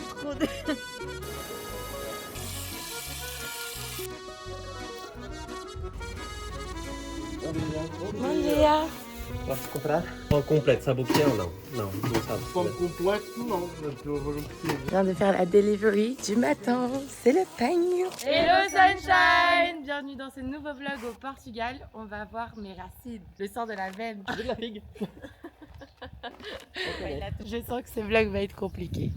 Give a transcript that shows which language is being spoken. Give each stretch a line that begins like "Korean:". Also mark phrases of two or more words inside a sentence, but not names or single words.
French: monde.
Portuguese: Bom dia. Posso comprar? Pão completo, sabe o que é ou não? Não, não sabe. Pão completo, não.
French: Je viens de faire la delivery du matin, c'est le pain.
English: Hello sunshine.
French: Bienvenue dans ce nouveau vlog au Portugal. On va voir mes racines, le sang de la veine. De la figue. Je sens que ce vlog va être compliqué.